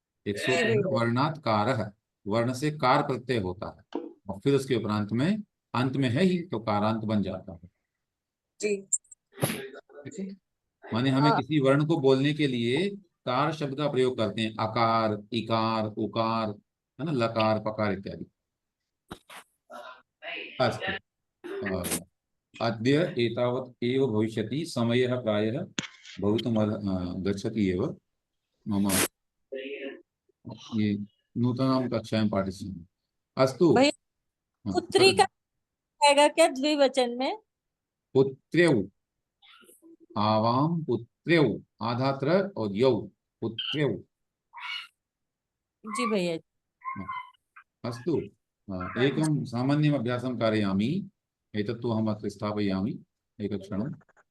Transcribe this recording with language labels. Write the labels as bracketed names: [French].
[Hindi] एक सूत्र है, [Sanskrit] वर्णात कारः, [Hindi] वर्ण से कार प्रत्यय होता है और फिर उसके उपरांत में अंत में है ही तो कारांत बन जाता है। जी। ठीक है। माने हमें किसी वर्ण को बोलने के लिए कार शब्द का प्रयोग करते हैं, अकार, इकार, उकार, है ना, लकार, पकार इत्यादि। [Sanskrit] अस्तु। अद्य एतावत् एव भविष्यति, समयः प्रायः भवितुम् गच्छति एव। मम ये नूतनां कक्षायां पाठिष्यामि। अस्तु। [Hindi] भैया हाँ, पुत्री का आएगा क्या द्विवचन में? पुत्र्यौ, आवाम पुत्र्यौ, आधा त्र और यौ, पुत्र्यौ। जी भैया। [Sanskrit] अस्तु। एकं सामान्यम् अभ्यासं कारयामि, एतत्तु अहम् अत्र स्थापयामि एकक्षणम्।